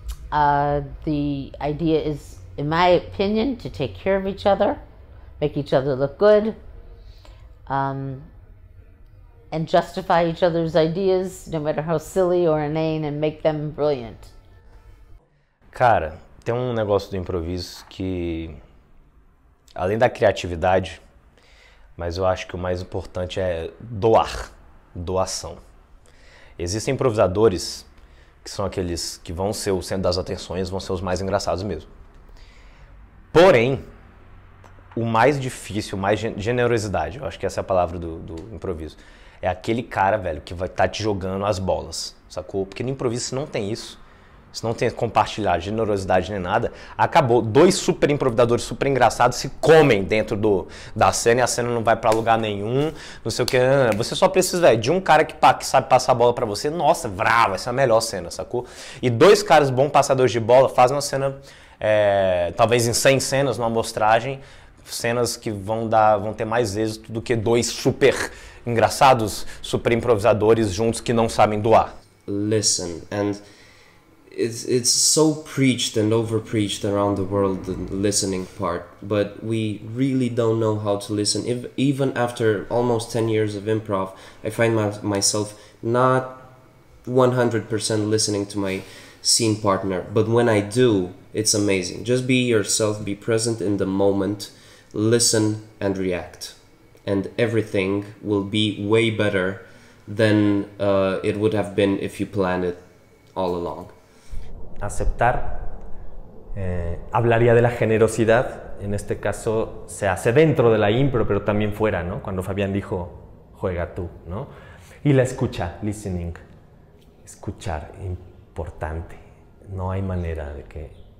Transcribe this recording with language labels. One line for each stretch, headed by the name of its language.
English: The idea is, in my opinion, to take care of each other, make each other look good, and justify each other's ideas, no matter how silly or inane, and make them brilliant.
Portuguese: Cara, tem um negócio do improviso que, além da criatividade, mas eu acho que o mais importante é doação. Existem improvisadores que são aqueles que vão ser o centro das atenções, vão ser os mais engraçados mesmo. Porém, o mais difícil, mais generosidade, eu acho que essa é a palavra do improviso, é aquele cara, velho, que vai estar te jogando as bolas, sacou? Porque no improviso você não tem isso. se não tem compartilhar generosidade nem nada, acabou. 2 super improvisadores super engraçados se comem dentro da cena e a cena não vai pra lugar nenhum, não sei o que. Você só precisa de um cara que sabe passar a bola pra você, nossa, bravo, essa é a melhor cena, sacou? E 2 caras bons passadores de bola fazem uma cena, talvez em 100 cenas, numa amostragem, cenas que vão ter mais êxito do que 2 super engraçados, super improvisadores juntos que não sabem doar.
English: Listen, and it's so preached and over-preached around the world, the listening part, but we really don't know how to listen. Even after almost 10 years of improv, I find myself not 100% listening to my scene partner, but when I do, it's amazing. Just be yourself, be present in the moment, listen and react, and everything will be way better than it would have been if you planned it all along.
Spanish: Aceptar, hablaría de la generosidad, en este caso se hace dentro de la impro, pero también fuera, ¿no? Cuando Fabián dijo, juega tú, ¿no? Y la escucha, listening, escuchar, importante, no hay manera de que...